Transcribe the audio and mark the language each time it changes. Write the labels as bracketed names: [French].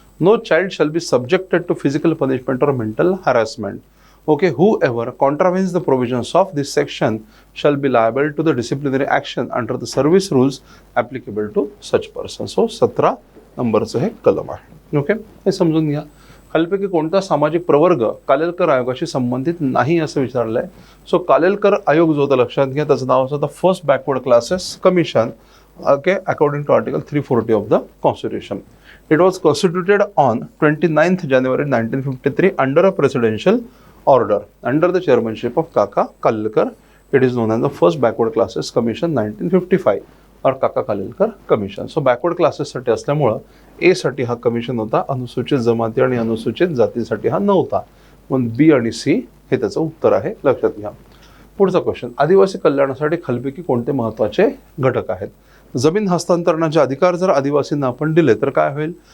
[English] No child shall be subjected to physical punishment और mental harassment. Whoever contravenes the provisions of this section shall be liable to the disciplinary action under the service rules applicable to such person. [Marathi] So 17 नंबरचं हे कलम आहे. हे समजून घ्या. खालीलपैकी कोणता सामाजिक प्रवर्ग कालेलकर आयोगाशी संबंधित नाही असं विचारलंय? सो कालेलकर आयोग जो होता लक्षात घ्या, त्याचं नाव होतं [English] First backward classes commission, according to article 340 of the constitution. It was constituted on 29th January 1953 under a presidential order under the chairmanship of Kaka Kalelkar. It is known as the first backward classes commission 1955 or Kaka Kalelkar commission. [Marathi] So backward classes साठी असल्यामुळं A साठी हा commission होता, अनुसूचित जमाती आणि अनुसूचित जातीसाठी हा नव्हता. म्हणून B आणि C हे त्याचं उत्तर आहे, लक्षात घ्या. पुढचा क्वेश्चन. आदिवासी कल्याणासाठी खालीलपैकी कोणते महत्त्वाचे घटक आहेत? जमीन हस्तांतरणाचे अधिकार जर आदिवासींना आपण दिले तर काय होईल?